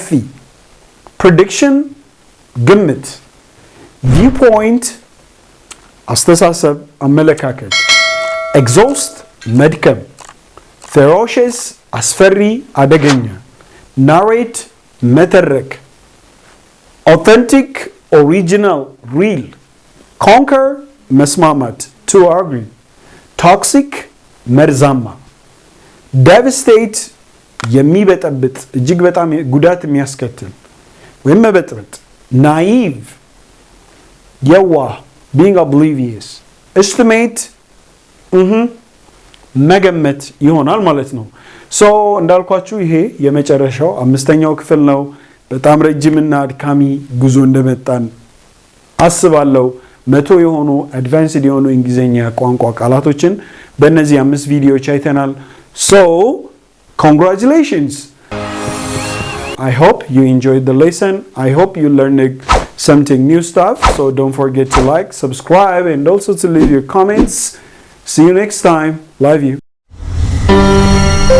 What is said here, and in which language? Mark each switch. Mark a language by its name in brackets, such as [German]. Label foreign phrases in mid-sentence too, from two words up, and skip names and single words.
[Amharic] prediction ግምት viewpoint አስተሳሰብ አመለካከት exhaust መድከም ferocious አስፈሪ አደገኛ narrate መተረክ [English] authentic original real conquer [Amharic] መስማማት [English] to agree [Amharic] toxic መርዛማ devastate የሚበጠብጥ እጅግ በጣም ጉዳት የሚያስከትል ወይም መበጥበጥ naive የዋህ [English] being oblivious estimate [Amharic] መገመት ይሆናል ማለት ነው። ሶ እንዳልኳችሁ ይሄ የመጨረሻው አምስተኛው ክፍል ነው። በጣም ረጅምና አድካሚ ጉዞ እንደመጣን አስባለሁ። 100 የሆኑ አድቫንስድ የሆኑ እንግሊዘኛ ቋንቋ ቃላቶችን በእነዚህ 5 ቪዲዮዎች አይተናል። [English] so congratulations. I hope you enjoyed the lesson. I hope you learned something new stuff. So don't forget to like, subscribe, and also to leave your comments. See you next time.